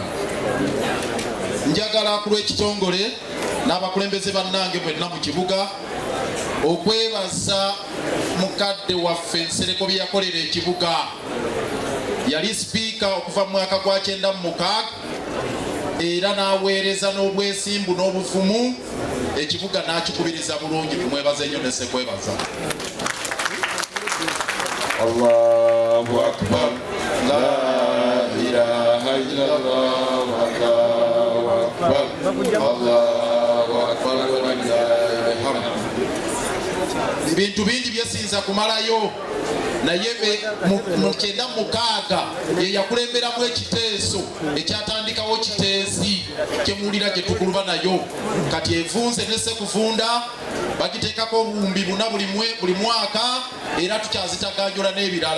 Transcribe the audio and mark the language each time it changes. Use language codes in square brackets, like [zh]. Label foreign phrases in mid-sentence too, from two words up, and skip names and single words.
[lg] Njagala ku lw'ekitongole n'abakulembeze bannange mwenna mu kibuga okwebaza mukadde waffe Nsereko bye yakolera ekibuga. Yali sipiika okuva mu mwaka gwa 96 era n'aweereza n'obwesimbu n'obufumu ekibuga n'akikubiriza bulungi. Tumwebaze nnyo ne sekwebaza. [ar] الله أكبر لا إله إلا الله الله أكبر الله أكبر ولله الحمد. [lg] Bintu bingi byesinza kumalayo naye mu 96 ye yakulemberamu ekiteeso ekyatandikawo kiteesi kyemuwulira gye tuguluba nayo kati evunze nese kuvunda bagiteekako obuwumbi 4 buli mwaka era tukyazitaganjula n'ebirala.